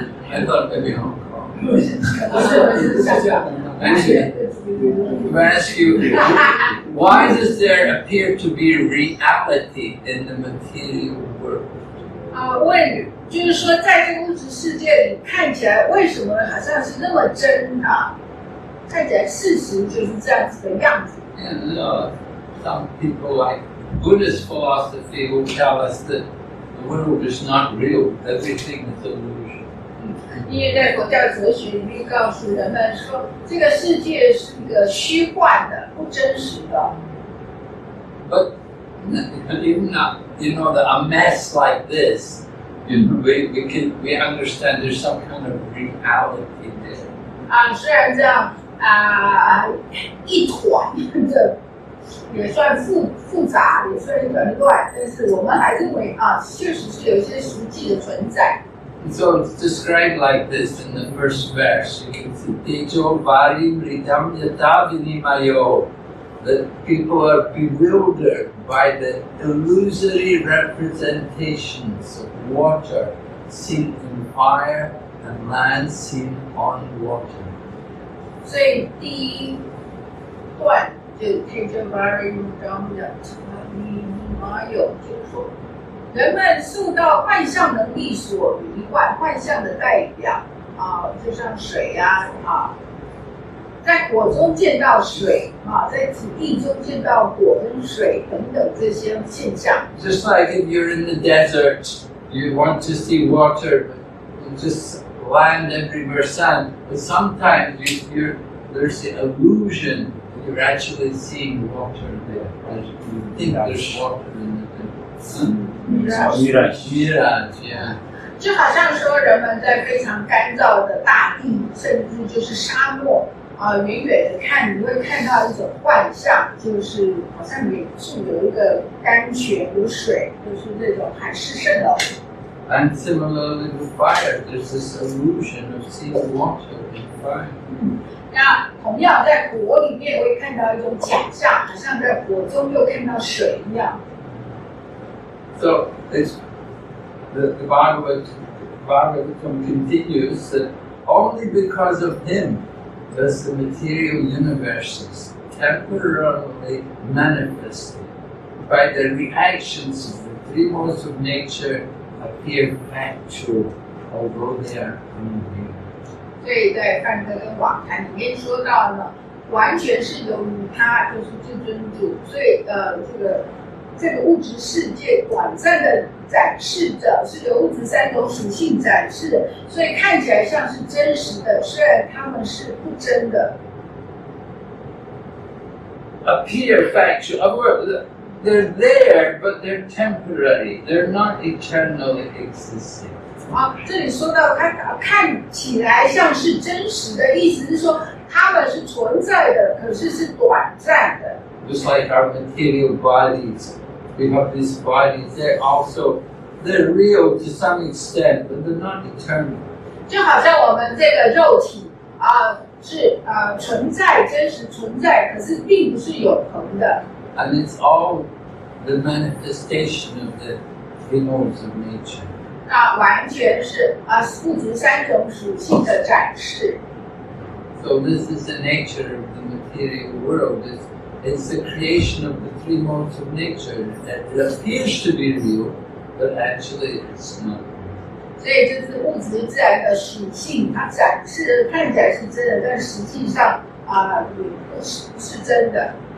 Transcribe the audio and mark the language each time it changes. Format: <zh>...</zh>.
<en>I thought maybe Hong Kong.</en> <zh>不是香港。</zh> <en>Actually, if I ask you, why does there appear to be reality in the material world?</en> <zh>问就是说，在这个物质世界里，看起来为什么好像是那么真啊？看起来事实就是这样子的样子。</zh> <en>And some people like Buddhist philosophy will tell us that the world is not real, everything is illusion.</en> <zh>因为在佛教哲学里面告诉人们说，这个世界是一个虚幻的、不真实的。</zh> <en>But even that a mess like this, we understand there's some kind of reality there.</en> <zh>虽然这样一团的也算复杂，也算有点乱，但是我们还认为确实是有一些实际的存在。</zh> <en>And so it's described like this in the first verse. You can see</en> <sa>Tejo Varim Ridam Yata Vinimayo.</sa> <en>That people are bewildered by the illusory representations of water seen in fire and land seen on water.</en> <zh>所以第一段就</zh> <sa>Tejo Varim Ridam Yata Vinimayo，</sa> <zh>就是说。人们受到幻象能力所迷幻，幻象的代表就像水在火中见到水在土地中见到火跟水等等这些现象。</zh> <en>Just like if you're in the desert, you want to see water, just land everywhere, sand. But sometimes there's the illusion that you're actually seeing water there. You think there's water in the Mirage, yeah.</en> <zh>就好像说人们在非常干燥的大地，甚至就是沙漠远远的看，你会看到一种幻象，就是好像远处有一个甘泉，有水，就是那种海市蜃楼。</zh> <en>And similarly with fire, there's this illusion of seeing water in fire.</en> <zh>那同样在火里面会看到一种假象，好像在火中又看到水一样。</zh> <en>So it's the Bhagavad Bhagavatam continues that only because of him does the material universes temporarily manifested by the reactions of the three modes of nature appear factual, although they are unreal.</en> <zh>所以在梵歌跟网坛里面说到呢，完全是由于他就是至尊主，所以这个物质世界短暂的展示着，是由物质三种属性展示的，所以看起来像是真实的，虽然它们是不真的。</zh> <en>Appear factual. They're there, but they're temporary. They're not eternally existing.</en> <zh>这里说到它看起来像是真实的，意思是说它们是存在的，可是是短暂的。</zh> <en>Just like our material bodies, we have these bodies. They're real to some extent, but they're not eternal.</en> <zh>就好像我们这个肉体是存在，真实存在，可是并不是永恒的。</zh> <en>And it's all the manifestation of the three modes of nature.</en> <zh>那完全是物质三种属性的展示。</zh> <en>So this is the nature of the material world. It's the creation of the three modes of nature. It appears to be real, but actually it's not.</en> <zh>所以这是物质自然的属性，它展示看起来是真的，但实际上也不是真的。</zh>